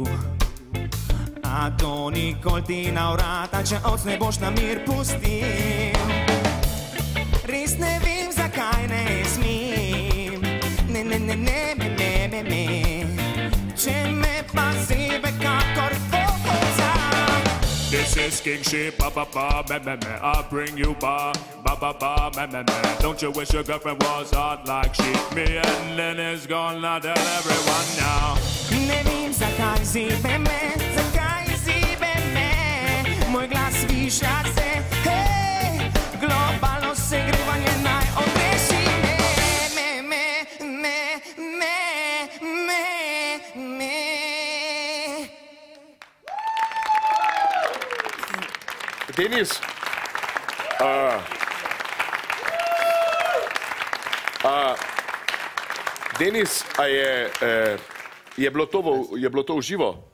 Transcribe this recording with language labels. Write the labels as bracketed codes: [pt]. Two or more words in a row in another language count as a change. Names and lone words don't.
[sl] A to nikoli ti na vrata, če oc ne boš na mir pustil. Res ne vem, zakaj ne smem, ne, če me pa zebe kakor fokusa. [en] This is King Shit, ba ba ba, me, I bring you ba ba ba, me. Don't you wish your girlfriend was hot like shit? Me and Lenny's gonna tell everyone now. [sl] Ne vem, zakaj zebe me, moj glas viša se, hej, globalno segrevanje naj odreši me. Denis, Denis, a je bilo to v živo?